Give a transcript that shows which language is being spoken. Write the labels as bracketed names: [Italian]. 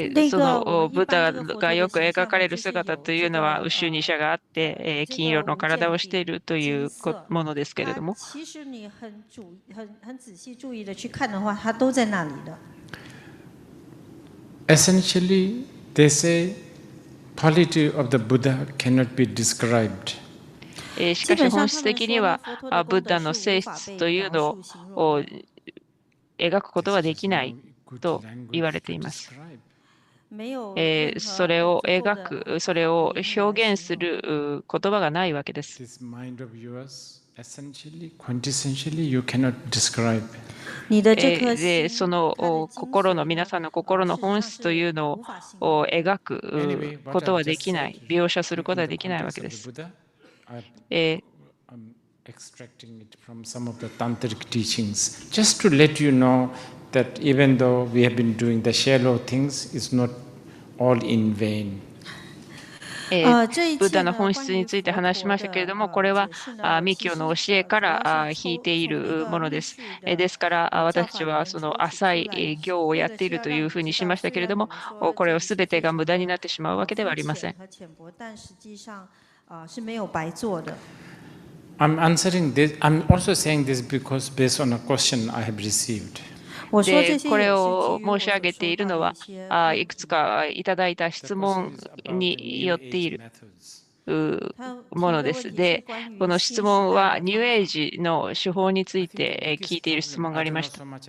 [Japanese] そのブッダがよく描かれる姿というのは、ウシュニシャがあって、金色の体をしているというものですけれども。 [Chinese] 其實你很仔細注意的去看的話，它都在那裡的。 [English] Essentially, they say quality of the Buddha cannot be described. [Japanese] しかし本質的にはブッダの性質というのを描くことはできないと言われています。それを描く、それを表現する言葉がないわけです。 [English] Essentially, quintessentially, you cannot describe. [Japanese] で、その心の、皆さんの心の本質というのを描くことはできない、描写することはできないわけです。 [English] I'm extracting it from some of the tantric teachings, just to let you know that even though we have been doing the shallow things, it's not all in vain. [Japanese] ブッダの本質について話しましたけれども、これは密教の教えから引いているものです。ですから、私たちはその浅い行をやっているというふうにしましたけれども、これをすべてが無駄になってしまうわけではありません。 [English] I'm answering this. I'm also saying this because based on a question I have received. [Japanese] でこれを申し上げているのは、いくつかいただいた質問によっているものです。で、この質問はニューエイジの手法について聞いている質問がありました。